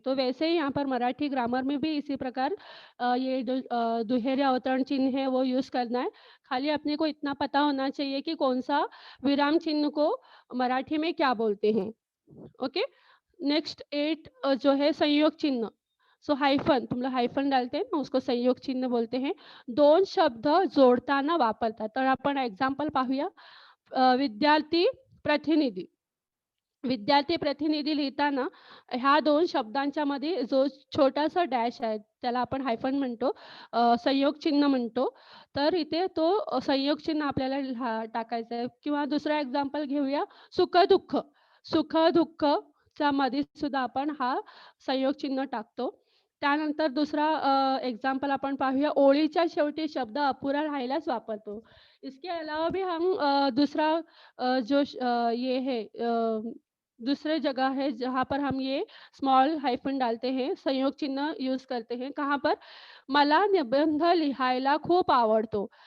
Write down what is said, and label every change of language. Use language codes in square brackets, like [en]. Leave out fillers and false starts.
[hi] तो वैसे ही यहाँ पर मराठी ग्रामर में भी इसी प्रकार ये जो दुहेरे अवतरण चिन्ह है वो यूज़ करना है। खाली अपने को इतना पता होना चाहिए कि कौन-सा विराम चिन्ह को मराठी में क्या बोलते हैं। ओके? नेक्स्ट 8 जो है संयोग चिन्ह. सो हायफन, तुम लोग हायफन डालते हैं ना, उसको संयोग चिन्ह बोलते हैं. [mr] 2 शब्द जोडताना वापरतात. तर आपण एक्झाम्पल पाहूया. विद्यार्थी प्रतिनिधी. विद्यार्थी प्रतिनिधी लिहिताना ह्या 2 शब्दांच्या मध्ये जो छोटासा डॅश आहे, त्याला आपण हायफन म्हणतो, संयोग चिन्ह म्हणतो. तर इथे तो संयोग चिन्ह आपल्याला टाकायचं आहे. किंवा दुसरा एक्झाम्पल घेऊया, सुख-दुःख. सुख-दुःखच्या मध्ये सुद्धा आपण हा संयोग चिन्ह टाकतो. त्यानंतर दुसरा एक्झाम्पल आपण पाहूया, ओळीच्या शेवटी शब्द अपुरा राहिल्यास वापरतो. [hi] इसके अलावा भी हम दूसरा ये है दूसरे जगह है जहाँ पर हम ये स्मॉल हाइफन डालते हैं, संयोग चिन्ह यूज करते हैं. कहाँ पर? [mr] मला निबंध लिहायला खूप आवडतो.